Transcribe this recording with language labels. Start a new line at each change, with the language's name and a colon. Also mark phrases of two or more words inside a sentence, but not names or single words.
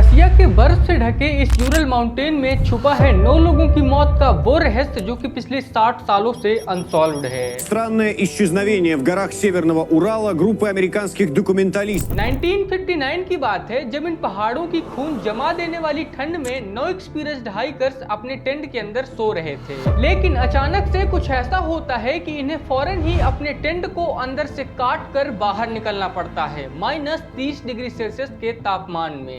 Hindi: रसिया के बर्फ से ढके इस यूरल माउंटेन में छुपा है 9 लोगों की मौत का वो रहस्य जो कि पिछले 60 सालों से अनसॉल्व्ड है।
Russian: Странное исчезновение в горах Северного Урала группы американских документалистов.
Hindi: 1959 की बात है जब इन पहाड़ों की खून जमा देने वाली ठंड में 9
English: experienced hikers
Hindi: अपने टेंट के अंदर सो रहे थे, लेकिन अचानक से कुछ ऐसा होता है कि इन्हें फौरन ही अपने टेंट को अंदर से काट कर बाहर निकलना पड़ता है -30
English: degree Celsius
Hindi: के तापमान में।